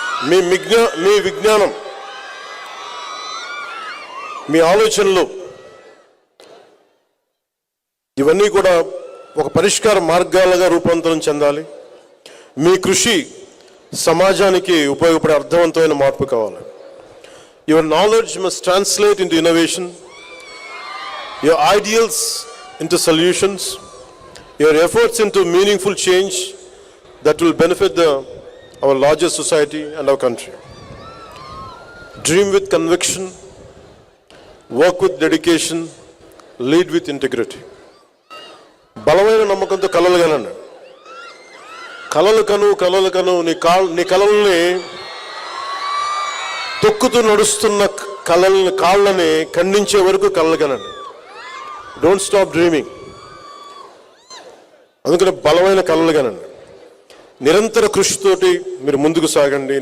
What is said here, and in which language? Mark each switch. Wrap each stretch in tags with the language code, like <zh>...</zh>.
<te>మీ విజ్ఞానం, మీ ఆలోచనలు ఇవన్నీ కూడా ఒక పరిష్కార మార్గాలుగా రూపాంతరం చెందాలి. మీ కృషి సమాజానికి ఉపయోగపడే అర్థవంతమైన మార్పు కావాలి.</te> <en>Your knowledge must translate into innovation, your ideals into solutions, your efforts into meaningful change that will benefit our larger society and our country. Dream with conviction, work with dedication, lead with integrity.</en> <te>బలమైన నమ్మకంతో కలలు కనండి. కలలు కను నీ కలల్ని తొక్కుతూ నడుస్తున్న కాళ్ళని ఖండించే వరకు కలలు కనండి.</te> <en>Don't stop dreaming.</en> <te>అందుకని బలమైన కలలు కనండి. నిరంతర కృషితోటి మీరు ముందుకు సాగండి.</te>